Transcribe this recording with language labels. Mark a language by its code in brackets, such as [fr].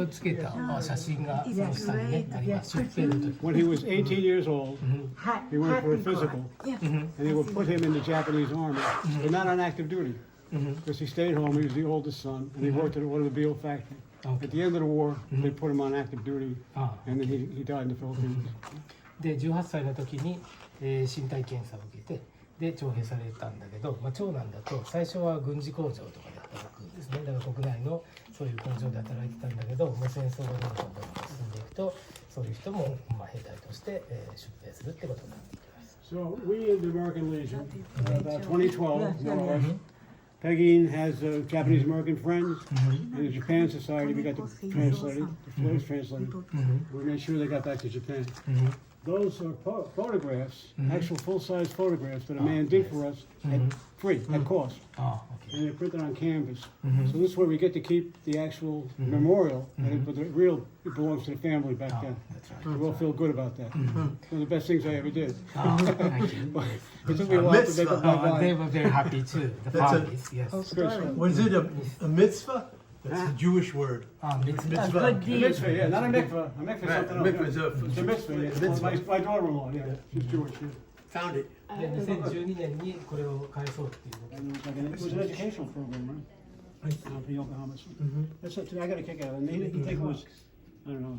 [ja] をつけた写真がその下にねあります。出兵の時。 [en] when he was 18 years old, he went for a physical, and they would put him in the Japanese army, but not on active duty, because he stayed home. He was the oldest son, and he worked at one of the Beale factory. At the end of the war, they put him on active duty, and then he died in the Philippines. [ja] で18歳の時に、身体検査を受けてで徴兵されたんだけど、長男だと最初は軍事工場とかで働くんですね。だから国内のそういう工場で働いてたんだけど、もう戦争がどんどん進んでいくとそういう人も兵隊として、出兵するってことになっていきます。 [en] So we in the American Legion, about 2012, more or less, Peggy has Japanese American friends, and the Japan Society, we got to translate it, the voice translated. We made sure they got back to Japan. Those are photographs, actual full-size photographs that a man did for us at free, at cost. And they're printed on canvas. So this way we get to keep the actual memorial, but the real, it belongs to the family back then. So we'll feel good about that. One of the best things I ever did. It took me a while to make up my mind. They were very happy too. The families, yes. Was it a mitzvah? That's a Jewish word. Mitzvah, yeah, not a mikvah. A mikvah is something else. Mikvah is It's a mitzvah. Yeah. It's my daughter-in-law, yeah. She's Jewish. Yeah. Found it. [ja] で2012年にこれを返そうっていう。 [en] It was an educational program, right? For Yokohama. That's I got a kick out of it. He didn't think it was, I don't know.